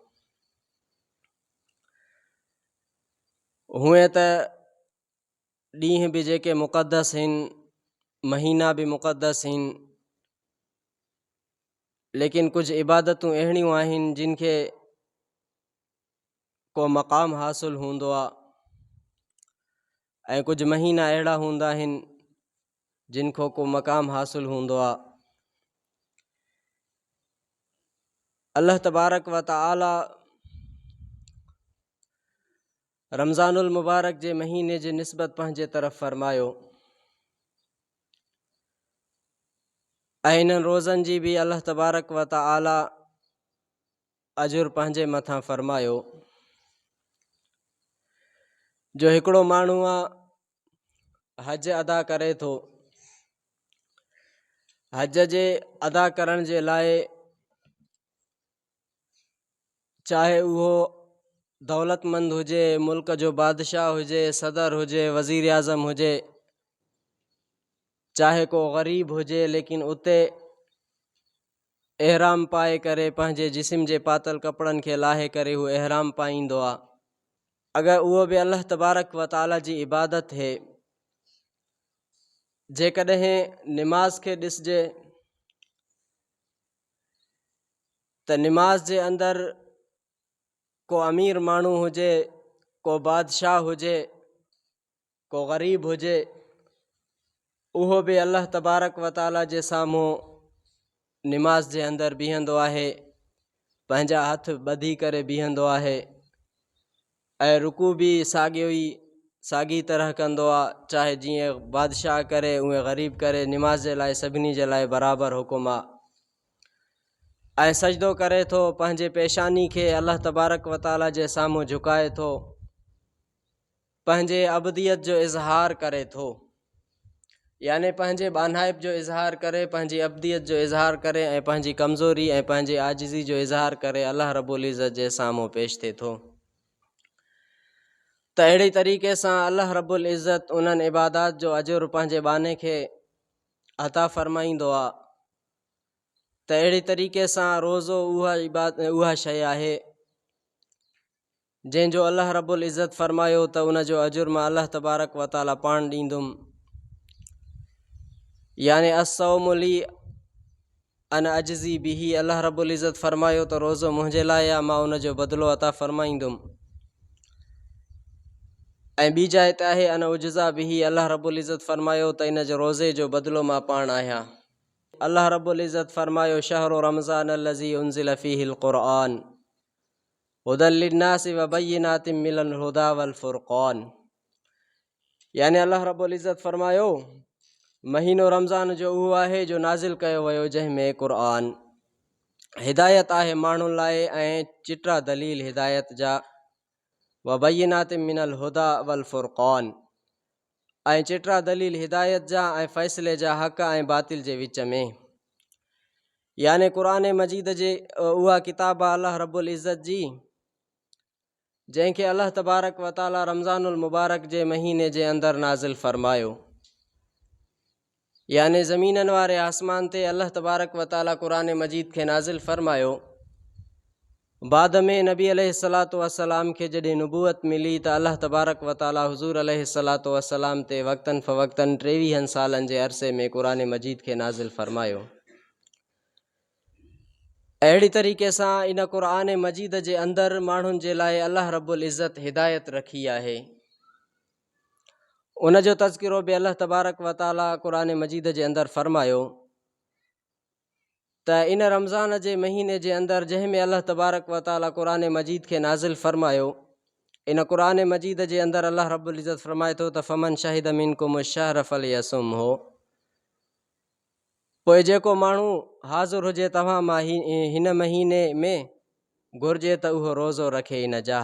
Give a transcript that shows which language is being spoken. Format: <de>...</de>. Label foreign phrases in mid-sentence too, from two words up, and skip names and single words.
<sd>हूअं त ॾींहं बि जेके मुक़दस आहिनि, महीना बि मुक़दस आहिनि, लेकिन कुझु इबादतूं अहिड़ियूं आहिनि जिन खे को मक़ाम हासिल हूंदो आहे ऐं कुझु महीना अहिड़ा हूंदा आहिनि जिनको को मक़ाम हासिल हूंदो आहे। अल्लाह तबारक व तआला रमज़ानुल मुबारक जे महीने जे निस्बत पंहिंजे तरफ़ फरमायो ऐं इन्हनि रोज़नि जी बि अल्लाह तबारक व तआला अजुर पंहिंजे मथां फरमायो जो हिकिड़ो माण्हू आहे हज अदा करे थो। हज जे अदा करण जे लाइ चाहे उहो दौलतमंद हुजे, मुल्क जो बादशाह हुजे, सदर हुजे, वज़ीर आज़म हुजे, चाहे को ग़रीब हुजे, लेकिन उते एहराम पाए करे पंहिंजे जिस्म जे पातल कपिड़नि खे लाहे करे हू एहराम पाईंदो आहे। अगरि उहो बि अल्लाह तबारक व तआला जी इबादत है, जेकॾहिं निमाज़ खे ॾिसजे त निमाज़ जे अंदरि को अमीर माण्हू हुजे, को बादशाह हुजे, को ग़रीब हुजे, उहो बि अल्लाह तबारक व तआला जे साम्हूं निमाज़ जे अंदरि बीहंदो आहे, पंहिंजा हथ ॿधी करे बीहंदो आहे ऐं रुकू बि साॻी तरह कंदो आहे। चाहे जीअं बादशाह करे उहे ग़रीब करे, निमाज़ जे लाइ सभिनी जे लाइ बराबरि हुकुम आहे। ऐं सजदो करे थो, पंहिंजे पेशानी खे अल्लाह तबारक व तआला जे साम्हूं झुकाए थो, पंहिंजे अबदियत जो इज़हार करे थो, याने पंहिंजे बानाइब जो इज़हार करे, पंहिंजी अबदियत जो इज़हार करे ऐं पंहिंजी कमज़ोरी ऐं पंहिंजी आजिज़ी जो इज़हार करे अल्लाह रब्बुल इज़्ज़त जे साम्हूं पेश थिए थो। त अहिड़ी तरीक़े सां अल्लाह रब्बुल इज़्ज़त उन्हनि इबादात जो अजुर पंहिंजे बाने खे अता फ़रमाईंदो आहे। त अहिड़ी तरीक़े सां रोज़ो उहा शइ आहे जंहिंजो अल्लाह रब्बुल इज़्ज़त फ़रमायो त उन जो अजुर मां अल्लाह तबारक व तआला पाण ॾींदुमि,</sd> <ar>याने الصوم لي أنا أجزي به.</ar> <sd>अल्लाह रब्बुल इज़्ज़त फ़रमायो त रोज़ो मुंहिंजे लाइ आहे, मां उन जो बदिलो अता फ़रमाईंदुमि। ऐं ॿी जाइ ते आहे</sd> <ar>أنا أجزى به,</ar> <sd>अल्लाह रब्बुल इज़्ज़त फ़रमायो त इन जो रोज़े जो बदिलो मां पाण आहियां।</sd> <ar>अल्लाह रब्बुल इज़्ज़त फ़रमायो شهر رمضان الذي أنزل فيه القرآن هدى للناس وبينات من الهدى والفرقان.</ar> <sd>याने अल्लाह रब्बुल इज़्ज़त फ़रमायो महीनो रमज़ान जो उहो आहे जो नाज़िल कयो वियो, जंहिंमें क़ुरआन हिदायत आहे माण्हुनि लाइ ऐं चिटा दलील हिदायत जा,</sd> <ar>وبينات من الهدى والفرقان,</ar> <sd>ऐं चिटा दलील हिदायत जा ऐं फ़ैसिले जा हक़ ऐं बातिल जे विच में। याने क़ुरान मजीद जे उहा किताब आहे अल्लाह रब्बुल इज़्ज़त जी, जंहिंखे अल्लाह तबारक व तआला रमज़ानुल मुबारक जे महीने जे अंदरि नाज़िल फ़रमायो। याने ज़मीननि वारे आसमान ते अल्लाह तबारक व तआला क़ुरान मजीद खे नाज़िल फ़रमायो। बाद में नबी अलैहिस्सलातु वस्सलाम खे जॾहिं नुबूअत मिली त अल्लाह तबारक व तआला हुज़ूर अलैहिस्सलातु वस्सलाम ते वक़्तन फ़वक़्तन 23 सालनि जे अरसे में क़ुरान मजीद खे नाज़िल फ़रमायो। अहिड़ी तरीक़े सां इन क़ुरान मजीद जे अंदरि माण्हुनि जे लाइ अल्लाह रब्बुल इज़्ज़त हिदायत रखी आहे। उन जो तज़किरो बि अल्लाह तबारक व तआला क़ुरान मजीद जे अंदरि फ़रमायो त इन रमज़ान जे महीने जे अंदरि जंहिंमें अल्लाह तबारक व तआला क़ुरान मजीद खे नाज़िल फ़रमायो, इन क़ुरान मजीद जे अंदरि अल्लाह रब्बुल इज़्ज़त फ़रमाए थो त</sd> <ar>فمن شهد منكم الشهر فليصمه,</ar> <sd>पोइ जेको माण्हू हाज़िर हुजे तव्हां मां हिन महीने में घुरिजे त उहो रोज़ो रखे इन जा।</sd>